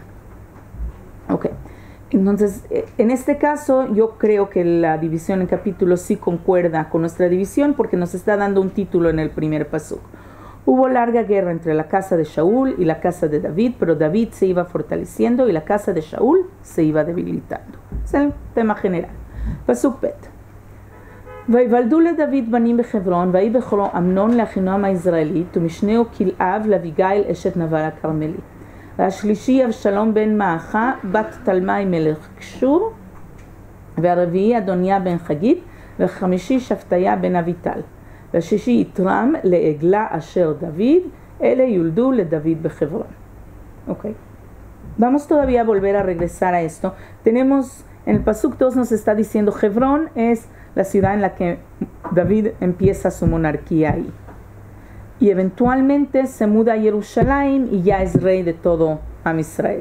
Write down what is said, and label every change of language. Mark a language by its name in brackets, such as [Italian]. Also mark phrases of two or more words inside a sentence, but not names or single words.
[Spanish] Ok, entonces en este caso yo creo que la división en capítulos sí concuerda con nuestra división porque nos está dando un título en el primer pasuk. Hubo larga guerra entre la casa de Shaul y la casa de David, pero David se iba fortaleciendo y la casa de Shaul se iba debilitando. Es el tema general. [Hebrew] פסוק ב. ויוולדו לדוד בנים בחברון, ויהי בכורו אמנון לאחינועם היזרעאלית, ומשנהו כלאב לאביגיל אשת נבל הכרמלי. והשלישי אבשלום בן מעכה, בת תלמי מלך קשור, והרביעי אדוניה בן חגית, והחמישי שבתיה בן אביטל. והשישי יתרם לעגלה אשר דוד, אלה יולדו לדוד בחברון. [Spanish] Okay. Vamos todavía a volver a regresar a esto. Tenemos, en el Pasuk 2 nos está diciendo, Hebrón es la ciudad en la que David empieza su monarquía ahí. Y eventualmente se muda a Jerusalén y ya es rey de todo [Hebrew] עם ישראל.